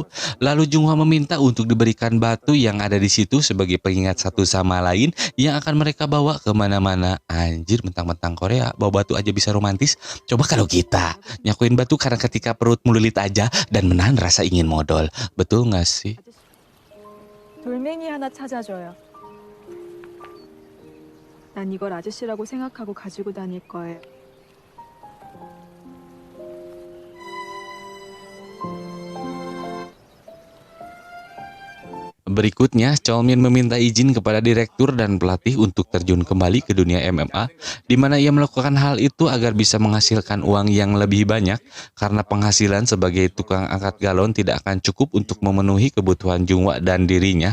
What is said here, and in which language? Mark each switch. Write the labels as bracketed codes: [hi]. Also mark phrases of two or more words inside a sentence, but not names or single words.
[id] Lalu Junghwa meminta untuk diberikan batu yang ada di situ sebagai pengingat satu sama lain yang akan mereka bawa kemana-mana. Anjir, mentang-mentang Korea bawa batu aja bisa romantis. Coba kalau kita nyakuin batu karena ketika perut melilit aja dan menahan rasa ingin modal. Betul nggak sih? [ko] 돌멩이 하나 찾아줘요. 난 이걸 아저씨라고 생각하고 가지고 다닐 거예요. [id] Berikutnya, Cheolmin meminta izin kepada direktur dan pelatih untuk terjun kembali ke dunia MMA, di mana ia melakukan hal itu agar bisa menghasilkan uang yang lebih banyak, karena penghasilan sebagai tukang angkat galon tidak akan cukup untuk memenuhi kebutuhan Junghwa dan dirinya.